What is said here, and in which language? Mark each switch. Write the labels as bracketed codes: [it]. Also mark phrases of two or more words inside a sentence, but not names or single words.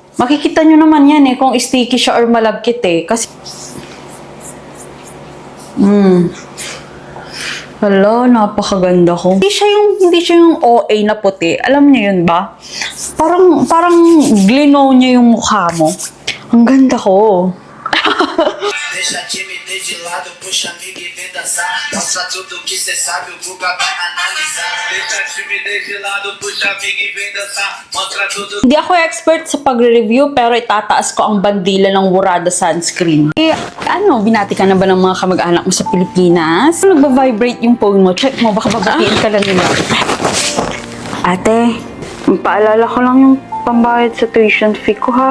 [tl] Makikita nyo naman yan kung sticky siya or malagkit Kasi, hala, napakaganda ko. Hindi siya yung OA na puti. Alam niyo yun ba? Parang glino niya yung mukha mo. Ang ganda ko. [pt] Deixa a timidez de lado, puxa amiga e vem dançar. Mostra tudo que cê sabe, o Guga vai analisar. Deixa a timidez de lado, puxa amiga e vem dançar. Mostra tudo. [tl] Hindi ako expert sa pagre-review pero itataas ko ang bandila ng Warada sunscreen. Binati ka na ba ng mga kamag-anak mo sa Pilipinas? Nagba-vibrate yung phone mo. Check mo, baka babatiin ka lang nila. Ate, paalala ko lang yung pambayad sa [en] tuition fee [tl] ko ha.